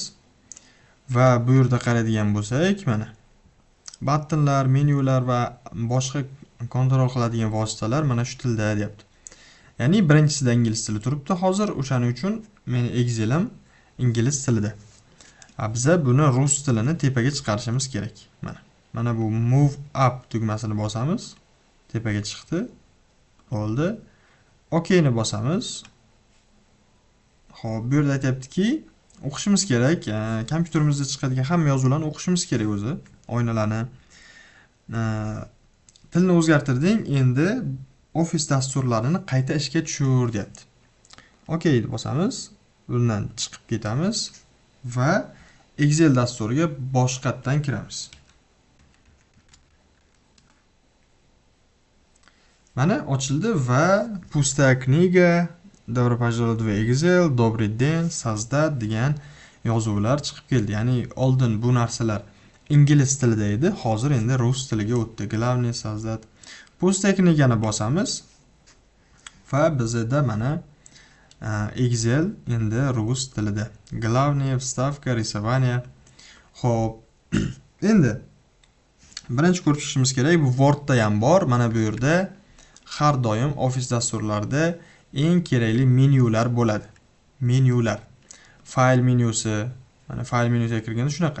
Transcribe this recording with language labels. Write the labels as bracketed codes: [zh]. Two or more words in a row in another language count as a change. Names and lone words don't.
[uz] Va bu yerda qaraydigan bo'lsak, mana buttonlar, menyular va boshqa kontrol qiladigan vositalar mana shu tilda deyapti. Ya'ni birinchisida ingliz tili turibdi hozir, o'shaning uchun meni Excelim ingliz tilida. Biza buni rus tilini tepaga chiqarishimiz kerak. Mana bu [en] move up [uz] tugmasini bosamiz. Tepaga chiqdi. Bo'ldi. OK ni bosamiz. Xo'p, bu yerda aytayaptiki, o'qishimiz kerak. Kompyuterimizda chiqadigan hamma yozuvlarni o'qishimiz kerak o'zi. Oynalarni. Tilni o'zgartirding, endi Office dasturlarini qayta ishga tushir deyapti. OK deb bosamiz. Bundan chiqib ketamiz va Excel dasturiga boshqatdan kiramiz. Mana ochildi va [ru] пустая книга, добро пожаловать в Excel, добрый день, создать [uz] degan yozuvlar chiqib keldi. Ya'ni oldin bu narsalar ingliz tilida edi, hozir endi rus tiliga o'tdi. [ru] Главное создать. Пустая книгани [uz] bosamiz va bizda mana Excel endi rus tilida. [ru] Главная вставка, рисование. [uz] Xo'p, endi birinchi ko'rib chiqishimiz kerak, bu Wordda ham bor. Mana bu yerda har doim Office dasturlarida eng kerakli menyular bo'ladi. Menyular. File menyusi, mana file menyusiga kirganda shunaqa.